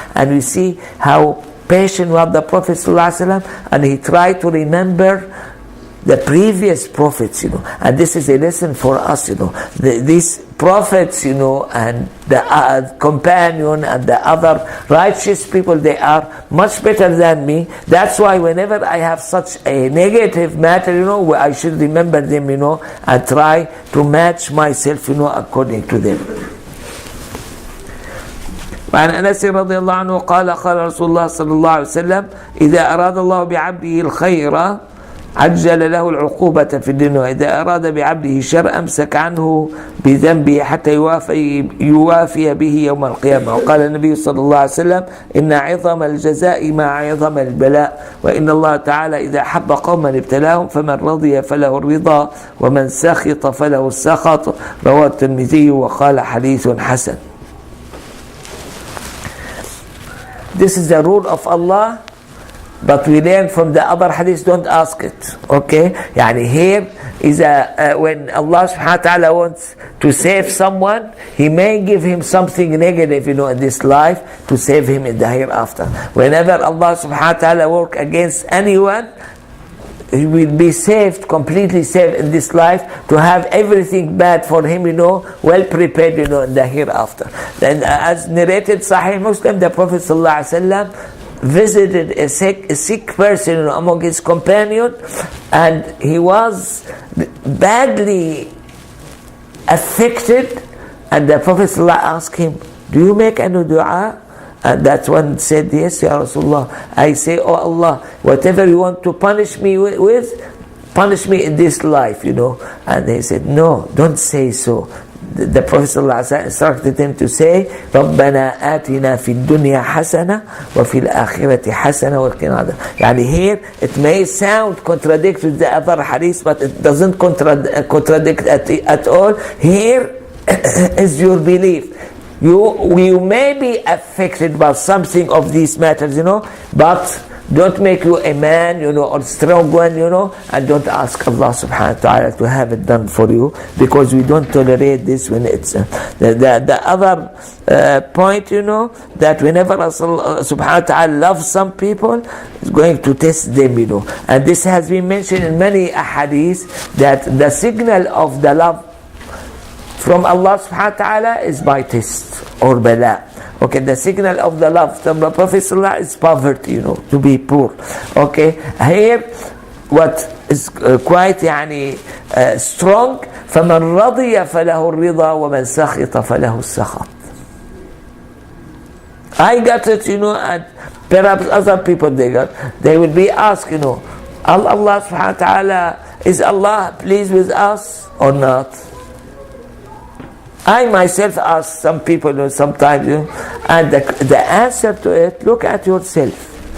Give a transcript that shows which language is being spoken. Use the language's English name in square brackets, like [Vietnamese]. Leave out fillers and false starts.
[English] And we see how patient was the Prophet sallallahu alaihi wasallam, and he tried to remember the previous prophets, and this is a lesson for us, these prophets, and the companion and the other righteous people, they are much better than me. That's why whenever I have such a negative matter, I should remember them, and try to match myself, according to them. [Arabic] وعن أنس رضي الله عنه قال قال رسول الله صلى الله عليه وسلم إذا أراد الله بعبده الخير عجل له العقوبة في الدنيا وإذا أراد بعبده شر أمسك عنه بذنبه حتى يوافي به يوم القيامة. وقال النبي صلى الله عليه وسلم إن عظم الجزاء مع عظم البلاء وإن الله تعالى إذا حب قوما ابتلاهم فمن رضي فله الرضا ومن سخط فله السخط. رواه الترمذي وقال حديث حسن. [English] This is the rule of Allah, but we learn from the other hadith, don't ask it. Okay? Yani here is when Allah subhanahu wa ta'ala wants to save someone, He may give him something negative, in this life to save him in the hereafter. Whenever Allah subhanahu wa ta'ala work against anyone, he will be saved, completely saved in this life, to have everything bad for him, well prepared, in the hereafter. Then as narrated Sahih Muslim, the Prophet ﷺ visited a sick person among his companions, and he was badly affected, and the Prophet ﷺ asked him, do you make any dua? And that one said, yes, Ya Rasulullah. I say, oh Allah, whatever you want to punish me with, punish me in this life, And he said, no, don't say so. The Prophet ﷺ instructed him to say, [Arabic] رَبَّنَا آتِنَا فِي الدُّنْيَا حَسَنَةً وَفِي الْآخِرَةِ حَسَنَةً وَقِنَا عَذَابَ النَّارِ. [English] Yani here, it may sound contradict with the other hadith, but it doesn't contradict at all. Here is your belief. You may be affected by something of these matters, but don't make you a man, or strong one, and don't ask Allah subhanahu wa ta'ala to have it done for you, because we don't tolerate this when it's the other point, that whenever Allah subhanahu wa ta'ala loves some people, is going to test them, and this has been mentioned in many ahadith, that the signal of the love from Allah subhanahu wa ta'ala is by test or bala. Okay, the signal of the love from the Prophet ﷺ is poverty, to be poor. Okay, here what is quite strong, [Arabic] فَمَنْ رَضِيَ فَلَهُ الرِّضَى وَمَنْ سَخِطَ فَلَهُ السَّخَطِ. [English] I got it, and perhaps other people they will be asked, Allah subhanahu wa ta'ala, is Allah pleased with us or not? I myself ask some people sometimes, and the answer to it, look at yourself.